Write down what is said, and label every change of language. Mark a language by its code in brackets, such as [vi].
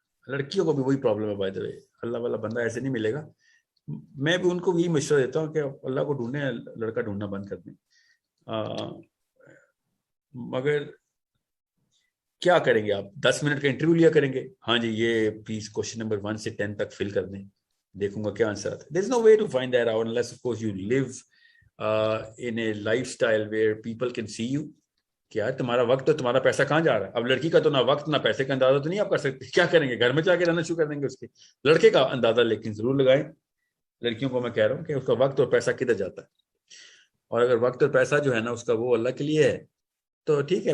[ur] لڑکیوں کو بھی وہی پرابلم ہے [en] by the way, [ur] اللہ والا بندہ ایسے نہیں ملے گا. میں بھی ان کو یہی مشورہ دیتا ہوں کہ اللہ کو ڈھونڈیں, لڑکا ڈھونڈنا بند کر دیں. مگر کیا کریں گے آپ؟ 10 منٹ کا انٹرویو لیا کریں گے, ہاں جی یہ پلیز کوشچن نمبر 1 سے 10 تک فل کر دیں, دیکھوں گا کیا آنسر آتا ہے. [en] There's no way to find that out unless of course you live in a lifestyle where people can see you. [ur] کہ یار تمہارا وقت تو تمہارا پیسہ کہاں جا رہا ہے؟ اب لڑکی کا تو نہ وقت نہ پیسے کا اندازہ تو نہیں آپ کر سکتے, کیا کریں گے؟ گھر میں جا کے رہنا شروع کر دیں گے اس کے. لڑکے کا اندازہ لیکن ضرور لگائیں. لڑکیوں کو میں کہہ رہا ہوں کہ اس کا وقت اور پیسہ کدھر جاتا ہے, اور اگر وقت اور پیسہ جو ہے نا اس کا وہ اللہ کے لیے ہے تو ٹھیک ہے.